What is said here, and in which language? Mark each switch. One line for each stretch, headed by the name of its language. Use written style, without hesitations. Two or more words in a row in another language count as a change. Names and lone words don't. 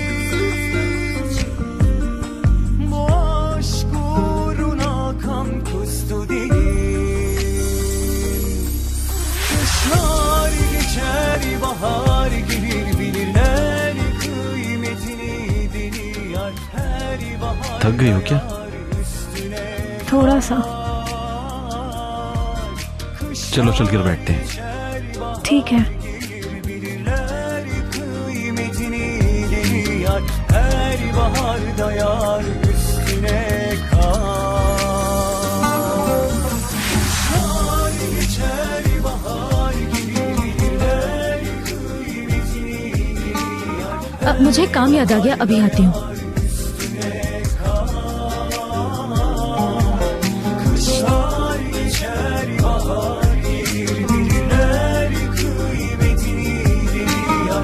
Turkish: Bu aşk uğruna kan kustu değil. Kışlar geçer, bahar gelir, bilirler kıymetini deli yar. Her bahar
Hindi: थक गई हो क्या? थोड़ा सा। चलो चल कर बैठते हैं। ठीक है।
Turkish: kıymetini deli yar. Her bahar dayar üstüne kar. Kışlar geçer, bahar gelir, bilirler kıymetini deli yar.
Hindi: मुझे काम याद आ गया, अभी आती हूँ।
Turkish: Kışlar geçer, bahar gelir, bilirler kıymetini deli yar.